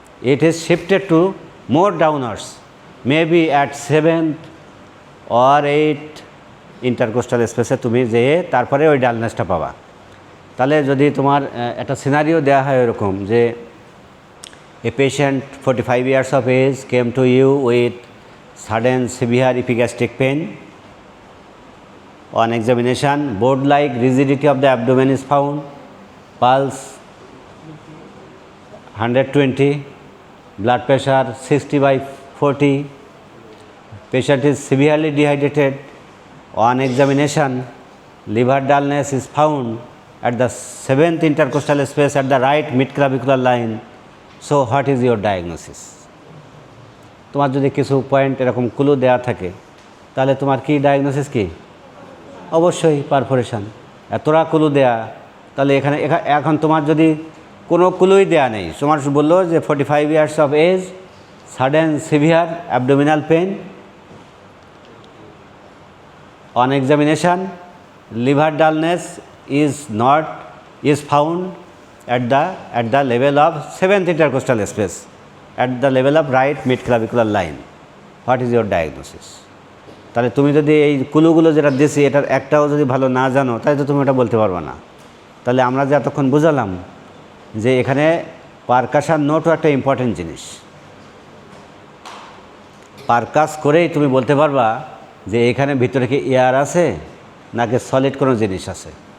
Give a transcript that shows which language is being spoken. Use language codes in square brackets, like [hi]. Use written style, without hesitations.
[en] it is shifted to more downwards, maybe at seventh or eight intercostal স্পেসে [bn] তুমি যেয়ে তারপরে ওই ডালনেসটা পাবা। তাহলে যদি তোমার একটা সিনারিও দেওয়া হয় এরকম যে [en] A patient 45 years of age came to you with sudden severe epigastric pain. On examination, board-like rigidity of the abdomen is found, pulse 120, blood pressure 60/40. Patient is severely dehydrated. On examination, liver dullness is found at the 7th intercostal space at the right midclavicular line. So what is your diagnosis? [bn] তোমার যদি কিছু point এরকম clue দেওয়া থাকে তাহলে তোমার কি diagnosis কি? অবশ্যই পারফোরেশন। এতটা ক্লু দেয়া, তাহলে এখন তোমার যদি কোনো ক্লুই দেয়া নেই, তোমার বললো যে [en] 45 years of age sudden severe abdominal pain. On examination, liver dullness is found at the level of 7th intercostal space, at the level of right mid-clavicular line. What is your diagnosis? [bn] তাহলে তুমি যদি এই কুলুগুলো যেটা দিছি এটার একটাও যদি ভালো না জানো তাহলে তো তুমি ওটা বলতে পারবে না। তাহলে আমরা যে এতক্ষণ বুঝালাম যে এখানে পারকাশন নোটও একটা ইম্পর্টেন্ট জিনিস। পারকাস করেই তুমি বলতে পারবা যে এখানে ভিতরে কি এয়ার আছে নাকি সলিড কোনো জিনিস আছে।